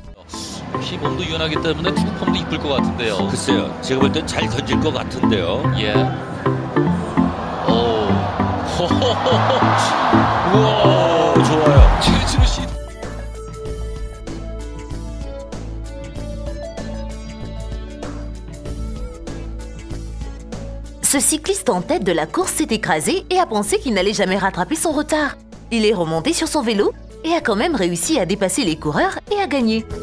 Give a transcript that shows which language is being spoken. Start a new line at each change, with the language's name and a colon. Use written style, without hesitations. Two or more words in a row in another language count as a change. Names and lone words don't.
Korean: 몸도 유연하기 때문에 투구폼도 이쁠 것 같은데요. 글쎄요, 제가 볼 땐 잘 던질 것 같은데요. 예. 오. 우와, 좋아요. 최진우 씨.
French: Ce cycliste en tête de la course s'est écrasé et a pensé qu'il n'allait jamais rattraper son retard. Il est remonté sur son vélo et a quand même réussi à dépasser les coureurs et à gagner.